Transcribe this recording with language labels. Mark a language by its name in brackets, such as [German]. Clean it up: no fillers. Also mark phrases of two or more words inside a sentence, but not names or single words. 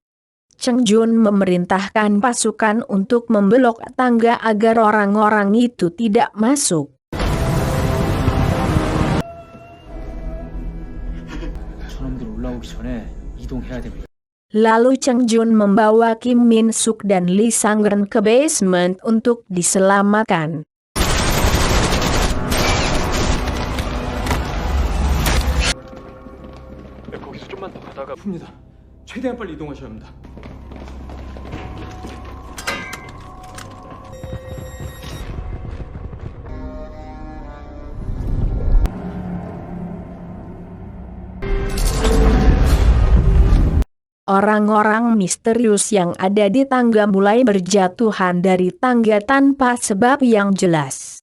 [Indonesian] Cheng Jun memerintahkan pasukan untuk membelok tangga agar orang-orang itu tidak masuk. Lalu Cheng Jun membawa Kim Min Suk dan Lee Sangren ke basement untuk diselamatkan. [Korean] 거기서 좀만 더 가다가 풉니다. 최대한 빨리 이동하셔야 합니다. [Indonesian] Orang-orang misterius yang ada di tangga mulai berjatuhan dari tangga tanpa sebab yang jelas.